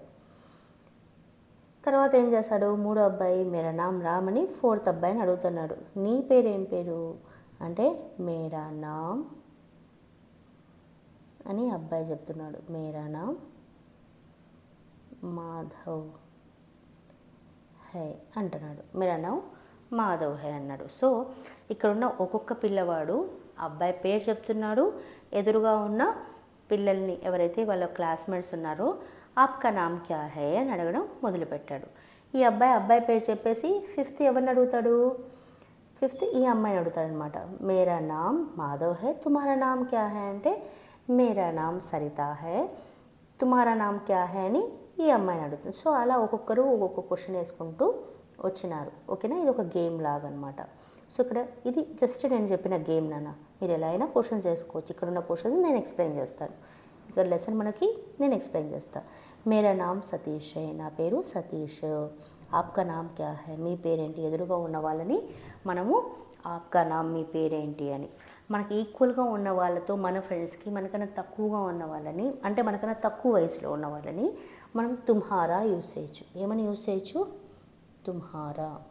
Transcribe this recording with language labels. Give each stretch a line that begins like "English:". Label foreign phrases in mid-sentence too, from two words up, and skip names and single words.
Telugu: తర్వాత ఏం చేశాడు, మూడో అబ్బాయి
Hindi: मेरा नाम राम
Telugu: అని ఫోర్త్ అబ్బాయిని అడుగుతున్నాడు, నీ పేరేం పేరు అంటే
Hindi: मेरा नाम
Telugu: అని అబ్బాయి చెప్తున్నాడు,
Hindi: मेरा नाम माधव है
Telugu: అంటున్నాడు,
Hindi: मेरा नाम माधव है
Telugu: అన్నాడు। సో ఇక్కడ ఉన్న ఒక్కొక్క పిల్లవాడు అబ్బాయి పేరు చెప్తున్నాడు, ఎదురుగా ఉన్న పిల్లల్ని ఎవరైతే వాళ్ళ క్లాస్మేట్స్ ఉన్నారో
Hindi: आपका नाम क्या है
Telugu: అని అడగడం మొదలుపెట్టాడు। ఈ అబ్బాయి పేరు చెప్పేసి ఫిఫ్త్ ఎవరిని అడుగుతాడు, ఫిఫ్త్ ఈ అమ్మాయిని అడుగుతాడు అనమాట।
Hindi: मेरा नाम माधव है, तुम्हारा नाम क्या है అంటే मेरा नाम सरिता है, तुम्हारा नाम क्या है
Telugu: అని ఈ అమ్మాయిని అడుగుతుంది। సో అలా ఒక్కొక్కరు ఒక్కొక్క క్వశ్చన్ వేసుకుంటూ వచ్చినారు, ఓకేనా। ఇది ఒక గేమ్ లాగా అనమాట। సో ఇక్కడ ఇది జస్ట్ నేను చెప్పిన గేమ్ నాన్న, మీరు ఎలా అయినా క్వశ్చన్స్ చేసుకోవచ్చు। ఇక్కడ ఉన్న క్వశ్చన్స్ నేను ఎక్స్ప్లెయిన్ చేస్తాను, ఇక్కడ లెసన్ మనకి నేను ఎక్స్ప్లెయిన్ చేస్తాను।
Hindi: मेरा नाम सतीश है,
Telugu: నా పేరు సతీష్,
Hindi: आपका नाम क्या है,
Telugu: మీ పేరేంటి, ఎదురుగా ఉన్న వాళ్ళని మనము
Hindi: आपका नाम
Telugu: మీ పేరేంటి అని, మనకి ఈక్వల్గా ఉన్న వాళ్ళతో మన ఫ్రెండ్స్కి మనకన్నా తక్కువగా ఉన్న వాళ్ళని, అంటే మనకన్నా తక్కువ వయసులో ఉన్న వాళ్ళని మనం తుమ్హారా యూజ్ చేయొచ్చు। ఏమని యూజ్ చేయొచ్చు, తుమ్హారా।